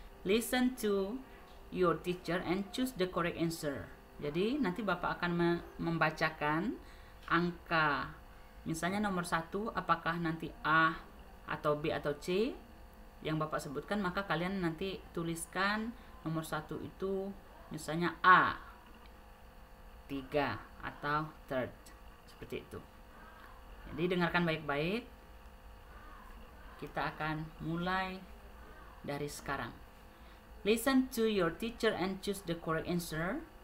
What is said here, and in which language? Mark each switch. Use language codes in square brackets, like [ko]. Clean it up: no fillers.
[en] Listen to your teacher and choose the correct answer. [id] Jadi nanti Bapak akan membacakan angka. Misalnya nomor 1 apakah nanti A atau B atau C yang Bapak sebutkan, maka kalian nanti tuliskan nomor 1 itu misalnya A 3 atau third, seperti itu. Jadi dengarkan baik-baik. Kita akan mulai dari sekarang. [en] Listen to your teacher and choose the correct answer.